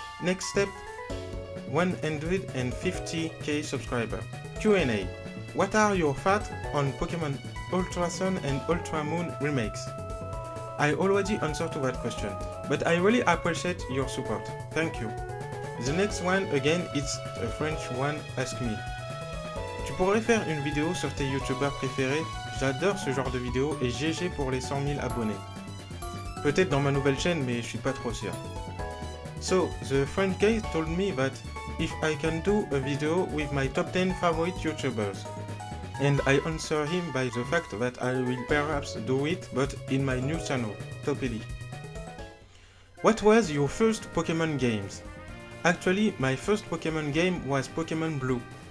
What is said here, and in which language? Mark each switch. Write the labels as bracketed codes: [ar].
[en] Next step, 150k subscriber. Q&A. What are your thoughts on Pokemon Ultra Sun and Ultra Moon remakes? I already answered to that question, but I really appreciate your support. Thank you. The next one, again, it's a French one, ask me. [fr] Tu pourrais faire une vidéo sur tes youtubeurs préférés? J'adore ce genre de vidéo et GG pour les 100 000 abonnés. Peut-être dans ma nouvelle chaîne, mais je suis pas trop sûr. [en] So, the French guy told me that if I can do a video with my top 10 favorite YouTubers. And I answer him by the fact that I will perhaps do it, but in my new channel, Pokeli. What was your first Pokemon games? Actually, my first Pokemon game was Pokemon Blue.